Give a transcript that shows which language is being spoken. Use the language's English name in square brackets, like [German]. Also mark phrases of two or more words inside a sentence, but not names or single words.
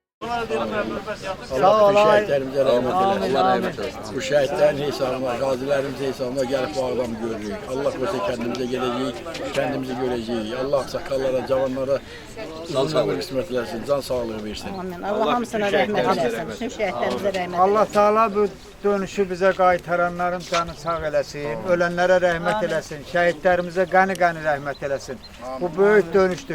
[Azerbaijani] Allah şəhidlərimizə rəhmət eləsin. Bu şəhidlərin hesabına, qazilərimizin hesabına gəlib bu adamı görürük. [Turkish] Allah qoysa kendimize geleceğiz, kendimizi göreceğiz. [Azerbaijani] Allah sakallara, cavanlara uzun ömür qismət eləsin, can sağlığı versin. Amin. Allah hamısına rəhmət eləsin. Bütün şəhidlərimizə rəhmət eləsin. Allah Teala [Turkish] bu dönüşü bize [Azerbaijani] qaytaranların canı sağ eləsin, ölenlere rəhmət eləsin, şəhidlərimizə qəni-qəni rəhmət eləsin. Bu böyük dönüşdür.